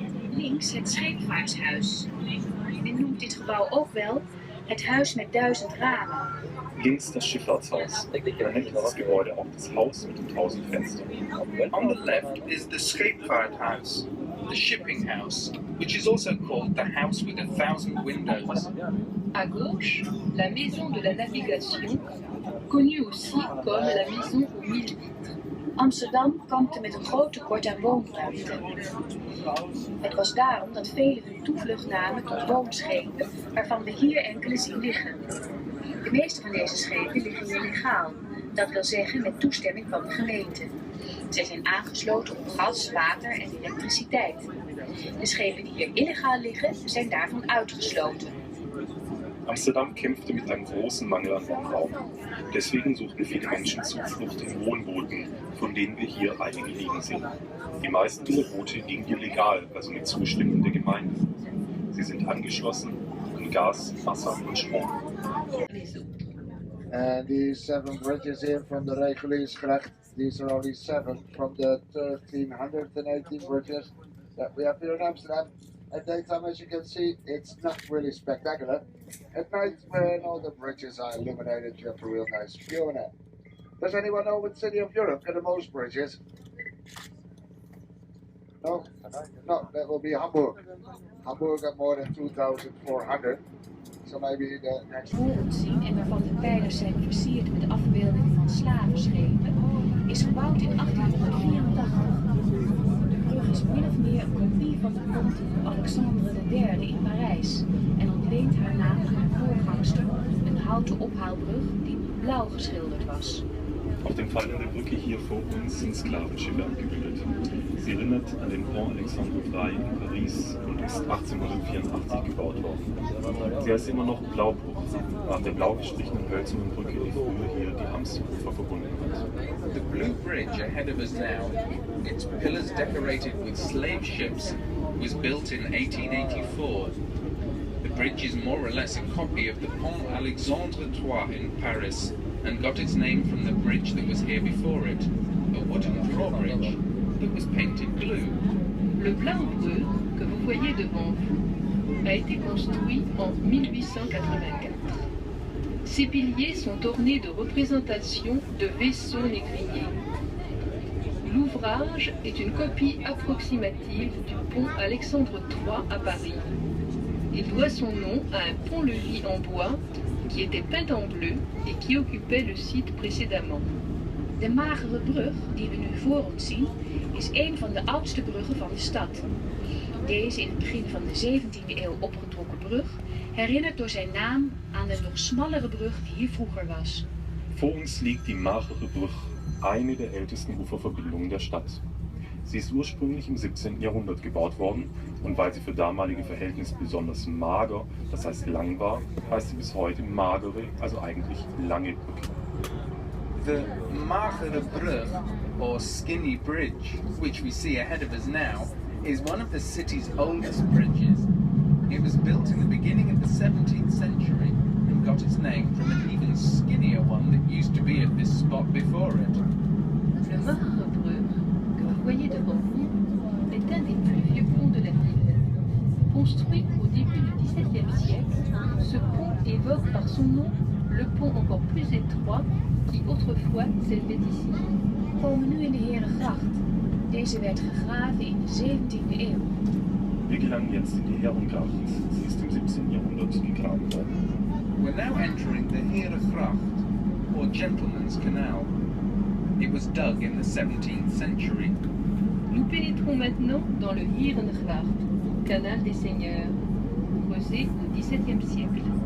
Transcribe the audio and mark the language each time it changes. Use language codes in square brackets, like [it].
[nl] Links het scheepvaartshuis. Men noemt dit gebouw ook wel het huis met 1000 ramen. [de] Links das Schifffahrtshaus. Man nennt dieses Gebäude auch das Haus mit den 1000 Fenstern. [en] On the left is the Scheepvaarthuis, the shipping house, which is also called the house with 1,000 windows. [fr] À gauche, la maison de la navigation, connue aussi comme la maison aux 1000 vitres. [nl] Amsterdam kampte met een groot tekort aan woonruimte. Het was daarom dat velen hun toevlucht namen tot woonschepen, waarvan we hier enkele zien liggen. De meeste van deze schepen liggen hier legaal, dat wil zeggen met toestemming van de gemeente. Zij zijn aangesloten op gas, water en elektriciteit. De schepen die hier illegaal liggen, zijn daarvan uitgesloten. [de] Amsterdam kämpfte mit einem großen Mangel an Wohnraum. Deswegen suchten viele Menschen Zuflucht in Wohnbooten, von denen wir hier einige liegen sehen. Die meisten dieser Boote liegen hier legal, also mit Zustimmung der Gemeinde. Sie sind angeschlossen an Gas, Wasser und Strom. [en] And these 7 bridges here from the Reguliersgracht, these are only 7 from the 1318 bridges that we have here in Amsterdam. At daytime, as you can see, it's not really spectacular. At night, when all the bridges are illuminated, you have a real nice view in it. Does anyone know what city of Europe got the most bridges? No? No, that will be Hamburg. Hamburg got more than 2,400. So maybe the next... [nl] Voor ons zien en waarvan de pijlers zijn versierd met afbeeldingen van slavenschepen, is gebouwd in 1884. De brug is min of meer een kopie van de pont van Alexandre III in Parijs en ontleent haar naam aan haar voorgangster, een houten ophaalbrug die blauw geschilderd was. [de] Auf dem Fall der Brücke hier vor uns sind Sklavenschiffe abgebildet. Sie erinnert an den Pont Alexandre III in Paris und ist 1884 gebaut worden. Sie heißt immer noch Blaubruch, nach der blau gestrichenen hölzernen Brücke, die früher hier die Amsterufer verbunden hat. [en] The blue bridge ahead of us now, its pillars decorated with slave ships, was built in 1884. The bridge is more or less a copy of the Pont Alexandre III in Paris and got its name from the bridge that was here before it, a wooden drawbridge that was painted blue. [fr] Le Blaubruch, que vous voyez devant vous, a été construit en 1884. Ses piliers sont ornés de représentations de vaisseaux négriers. L'ouvrage est une copie approximative du pont Alexandre III à Paris. Il doit son nom à un pont-levis en bois qui était peint en bleu et qui occupait le site précédemment. [nl] De magere brug die we nu voor ons zien, is een van de oudste bruggen van de stad. Deze in het begin van de 17e eeuw opgetrokken brug herinnert door zijn naam aan de nog smallere brug die hier vroeger was. [de] Vor uns liegt die magere Brug, eine der ältesten Uferverbindungen der Stadt. Sie ist ursprünglich im 17. Jahrhundert gebaut worden und weil sie für damalige Verhältnisse besonders mager, das heißt lang war, heißt sie bis heute magere, also eigentlich lange Brücke. [en] The Magere Brug, or Skinny Bridge, which we see ahead of us now, is one of the city's oldest bridges. It was built in the beginning of the 17th century and got its name from an even skinnier one that used to be at this spot before it. [fr] Le Magere Brug, que vous voyez devant vous, est un des plus vieux ponts de la ville. Construit au début du XVIIe siècle, ce pont évoque par son nom le pont encore plus étroit qui autrefois s'élevait ici. [nl] We komen nu in de Herengracht. Deze werd gegraven in de 17e eeuw. [de] Wir gelangen jetzt in die Herrengracht. Sie ist im 17. Jahrhundert gegraben worden. [en] We're now entering the Herengracht, or Gentleman's Canal. It was dug in the 17th century. [fr] Nous pénétrons maintenant dans le Heerengracht, canal des seigneurs, creusé au XVIIe siècle.